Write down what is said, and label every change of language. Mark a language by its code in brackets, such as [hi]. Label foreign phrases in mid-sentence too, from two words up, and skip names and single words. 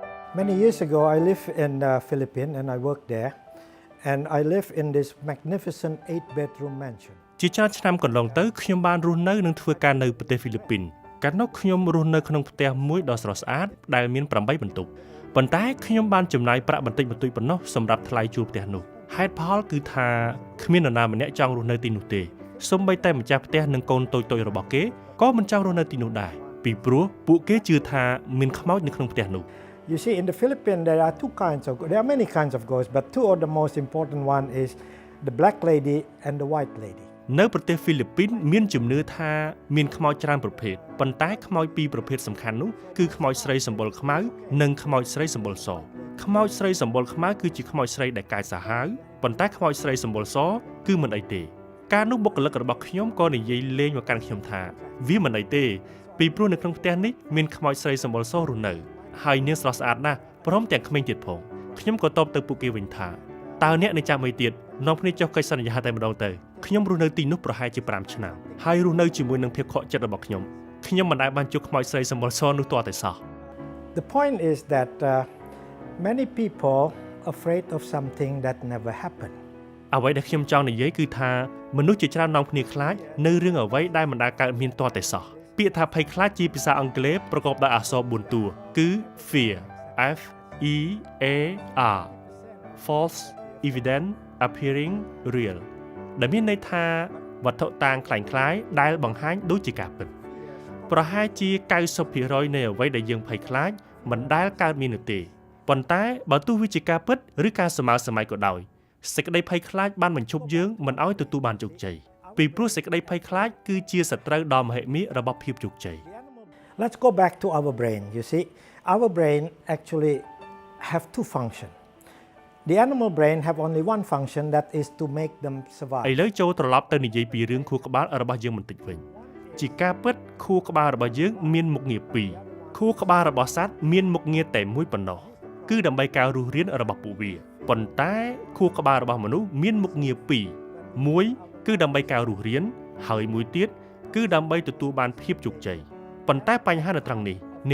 [en] Many years ago, I lived in the Philippines and I worked there. And I live in this magnificent 8-bedroom mansion. [km] ជាច្រើនឆ្នាំកន្លងទៅខ្ញុំបានរស់នៅនិងធ្វើការនៅប្រទេសហ្វីលីពីនកាលនោះខ្ញុំរស់នៅក្នុងផ្ទះមួយដ៏ស្រស់ស្អាតដែលមាន8បន្ទប់ប៉ុន្តែខ្ញុំបានចំណាយប្រាក់បន្តិចបន្តួចប៉ុណ្ណោះសម្រាប់ថ្លៃជួលផ្ទះនោះហេតុផលគឺថាគ្មាននរណាម្នាក់ចង់រស់នៅទីនោះទេសូម្បីតែម្ចាស់ផ្ទះនិងកូនតូចៗរបស់គេក៏មិនចង់រស់នៅទីនោះដែរពីព្រោះពួកគេជឿថាមានខ្មោចនៅក្នុងផ្ទះនោះ [en] You see, in the Philippines, there are many kinds of ghosts, but two of the most important one is the black lady and the white lady. [km] នៅប្រទេសហ្វីលីពីនមានជំនឿថាមានខ្មោចច្រើនប្រភេទប៉ុន្តែខ្មោចពីរប្រភេទសំខាន់នោះគឺខ្មោចស្រីសម្បុរខ្មៅនិងខ្មោចស្រីសម្បុរសខ្មោចស្រីសម្បុ រខ្មៅគឺជាខ្មោចស្រីដែលកាយសាហាវប៉ុន្តែខ្មោចស្រីសម្បុរសគឺមិនអីទេការនោះបុគ្គលិករបស់ខ្ញុំក៏និយាយលេងមកកាន់ខ្ញុំថាវាមិនអីទេពីព្រោះនៅក្នុងផ្ទះនេះមានខ្មោចស្រីសម្បុរសរស់នៅហើយនាងស្រស់ស្អាតណាស់ព្រមទាំងក្មេងទៀតផងខ្ញុំក៏តបទៅពួកគេវិញថាតើអ្នកនឹងចាំអីទៀតនាំគ្នាចុះកិច្ចសន្យាតែម្ដងទៅខ្ញុំរស់នៅទីនោះប្រហែលជា5ឆ្នាំហើយរស់នៅជាមួយនឹងភាពខកចិត្តរបស់ខ្ញុំមិនដែលបានជួបខ្មោចស្រីសម្បុរសនោះទាល់តែសោះ [en] The point is that many people afraid of something that never happened [km] អ្វីដែលខ្ញុំចង់និយាយគឺថាមនុស្សជាច្រើននាំគ្នាខ្លាចនៅរឿងអ្វីដែលមិនដែលកើតមានទាល់តែសោះពាក្យថាភ័យខ្លាចជាភា សាអង់គ្លេសប្រកបដោយអក្សរ4តួគឺ [en] fear F E A R false evident appearing real [km] ដែលមានន័យថាវត្ថុតាងคล้ายៗដែលបង្ហាញដូចជាការពិតប្រហែលជា 90% នៃអ្វីដែលយើងភ័យខ្លាចមិនដែលកើតមាននោះទេប៉ុន្តែបើទោះវាជាការពិតឬការសម័យក៏ដោយសេចក្តីភ័យខ្លាចបានបញ្ឈប់យើងមិនឲ្យទទួលបានជោគជ័យពីព្រោះសេចក្តីភ័យខ្លាចគឺជាសត្រូវដ៏មហិមារបស់ភាពជោគជ័យ [en] Let's go back to our brain. You see, our brain actually have two functions. The animal brain have only one function that is to make them survive. [km] ឥឡូវចូលត្រឡប់ទៅនិយាយពីរឿងខួរក្បាលរបស់យើងបន្តិចវិញជាការពិតខួរក្បាលរបស់យើងមានមុខងារពីរខួរក្បាលរបស់សត្វមានមុខងារតែមួយប៉ុណ្ណោះគឺដើម្បីការរស់រានរបស់ពួកវាប៉ុ ន្តែខួរក្បាលរបស់មនុស្សមានមុខងារពីរមួយគឺដើម្បីការរស់រានហើយមួយទៀតគឺដើម្បីទទួលបានភាពជោគជ័យប៉ុន្តែបញ្ហានៅត្រង់នេះនៅ